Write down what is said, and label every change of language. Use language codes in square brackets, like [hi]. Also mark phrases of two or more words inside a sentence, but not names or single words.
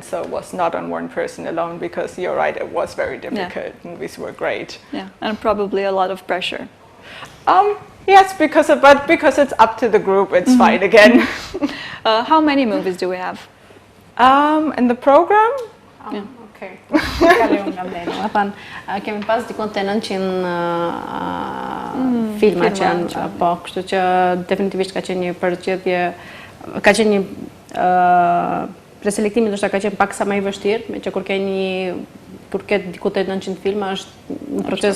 [en] So it was not on one person alone, because you're right, it was very difficult. Movies were great. Yeah, and probably a lot of pressure. Yes, because it's up to the group, it's fine again. How many movies do we have? In the program? Okay. [sq] Kemi pas dikon të 900 filma që janë, po, kështu që definitivisht ka qenë një përgjithje, ka qenë një preselektimi ndoshta ka qenë pak sa më i vështirë, me që kur ke diku të 900 filma është një proces